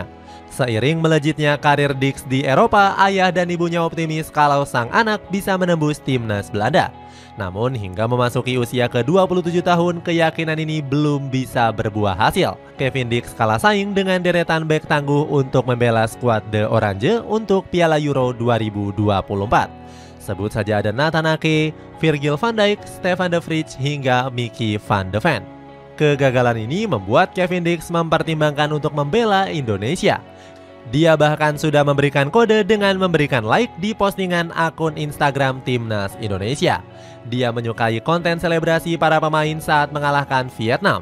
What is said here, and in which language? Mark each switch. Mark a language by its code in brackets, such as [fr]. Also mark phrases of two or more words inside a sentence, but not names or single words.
[id] Seiring melejitnya karir Dix di Eropa, ayah dan ibunya optimis kalau sang anak bisa menembus timnas Belanda. Namun hingga memasuki usia ke-27 tahun, keyakinan ini belum bisa berbuah hasil. Kevin Dix kalah saing dengan deretan bek tangguh untuk membela skuad The Orange untuk Piala Euro 2024. Sebut saja ada Nathan Ake, Virgil van Dijk, Stefan de Vrij, hingga Mickey van de Ven. Kegagalan ini membuat Kevin Dix mempertimbangkan untuk membela Indonesia. Dia bahkan sudah memberikan kode dengan memberikan like di postingan akun Instagram Timnas Indonesia. Dia menyukai konten selebrasi para pemain saat mengalahkan Vietnam.